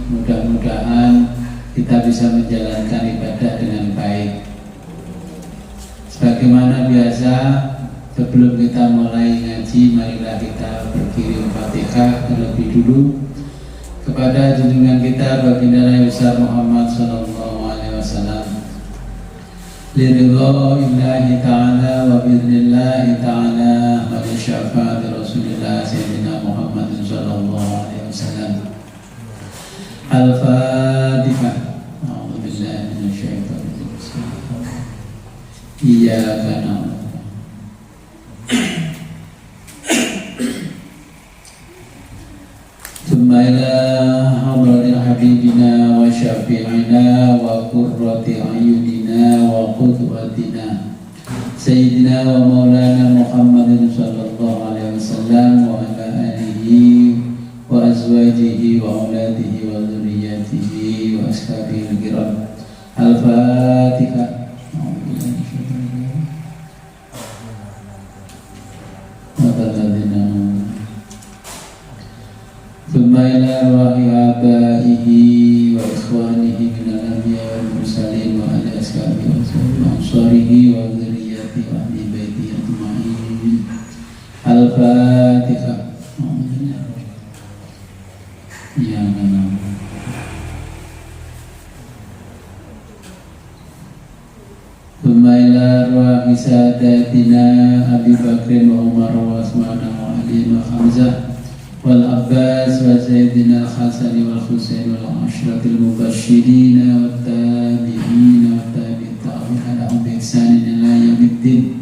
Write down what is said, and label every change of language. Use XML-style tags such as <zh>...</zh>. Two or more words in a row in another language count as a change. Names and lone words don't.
<id>Mudah-mudahan kita bisa menjalankan ibadah dengan baik. Sebagaimana biasa, sebelum kita mulai ngaji, marilah kita berkirim Fatihah terlebih dulu kepada junjungan kita baginda Nabi besar Muhammad</id> <ar>صلى الله عليه وسلم. لرضى الله تعالى وبإذن الله تعالى ولشفاعة رسول الله سيدنا محمد صلى الله عليه وسلم. الفاتحة. إياك نعبد ثم إلى حضرة حبيبنا وشفيعنا وقرة أعيننا وقدوتنا سيدنا ومولانا محمد صلى الله عليه وسلم وعلى آله وأزواجه وأولاده وذريته وأصحابه الكرام. الفاتحة. ثم إلى أرواح آبائه وإخوانه من الأنبياء والمرسلين وعلى أصحابه وأنصاره وذريته وأهل بيته أجمعين. الفاتحة. يا الله. ثم إلى أرواح ساداتنا أبي بكر وعمر وعثمان وعلي وحمزة والعباس وسيدنا الحسن والحسين والعشرة المبشرين والتابعين والتابعين لهم بإحسان إلى يوم الدين.</ar>